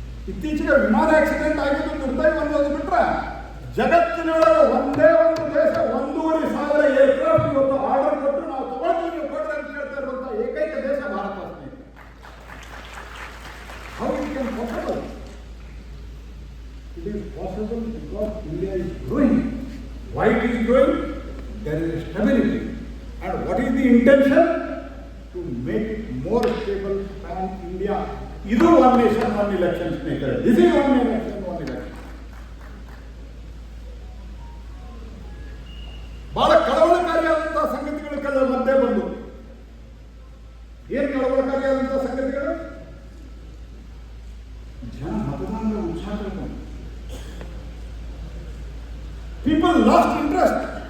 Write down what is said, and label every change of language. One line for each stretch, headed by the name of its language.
Kannada: ಇತ್ತೀಚೆಗೆ ವಿಮಾನ ಆಕ್ಸಿಡೆಂಟ್ ಆಗಿದ್ದು ದುರ್ದೈವ ಅನ್ನೋದು ಬಿಟ್ರೆ ಜಗತ್ತಿನೊಳಗೆ ಒಂದೇ ಒಂದು ದೇಶ 1,500 ಏರ್ಕ್ರಾಫ್ಟ್ ಇವತ್ತು ಆರ್ಡರ್ ಕೊಟ್ಟು ನಾವು ತಗೊಳ್ತೀವಿ ಕೊಡ್ರಿ ಅಂತ ಹೇಳ್ತಾ ಇರುವಂತಹ ಏಕೈಕ ದೇಶ Bharat.
English: How it can possible? It is possible because India is growing. Why it is growing? There is stability. And what is the intention? To make it more stable pan India.
Kannada: Idu
English: one nation, one election maker. This is one nation, one election.
Kannada: ಬಹಳ ಕಳವಳಕಾರಿಯಾದಂತಹ ಸಂಗತಿಗಳು ಕೆಲವು ಮಧ್ಯೆ ಬಂದು. ಏನು ಕಳವಳಕಾರಿಯಾದಂತಹ ಸಂಗತಿಗಳು? ಜನ ಮತದಾನದ ಉತ್ಸಾಹ ಕಳ್ಕೊಂಡು.
English: People lost interest.